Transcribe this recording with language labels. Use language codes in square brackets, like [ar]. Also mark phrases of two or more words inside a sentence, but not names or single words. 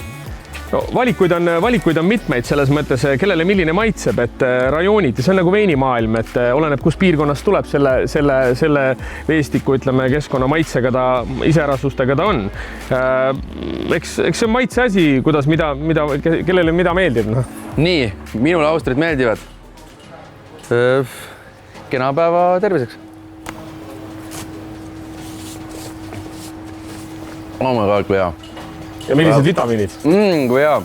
[et] No, valikuid on mitmeid selles mõttes, kellele milline maitseb, et rajooniti, see on nagu veinimaailm, et oleneb, kus piirkonnast tuleb selle veestiku, ütleme, keskkonna maitsega ta, iseärasustega ta on. Eks see on maitse asi, kuidas, kellele mida meeldib. No. Nii, minule austrid meeldivad. Kena päeva terviseks. [en] Oh my God, [et] kui hea. Ja millised vitamiinid? Kui hea.